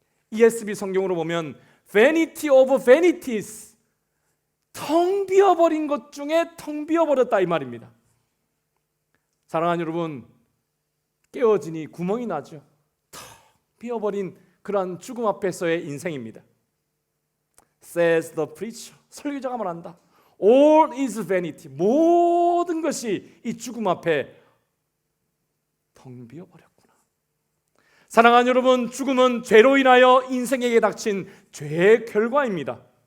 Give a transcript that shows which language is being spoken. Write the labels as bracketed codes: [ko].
[ko] ESV 성경으로 보면 [en] Vanity of vanities, [ko] 텅 비어버린 것 중에 텅 비어버렸다 이 말입니다. 사랑하는 여러분, 깨어지니 구멍이 나죠. 텅 비어버린 그러한 죽음 앞에서의 인생입니다. [en] Says the preacher, [ko] 설교자가 말한다. [en] All is vanity, [ko] 모든 것이 이 죽음 앞에 텅 비어버렸구나. 사랑하는 여러분, 죽음은 죄로 인하여 인생에게 닥친 죄의 결과입니다.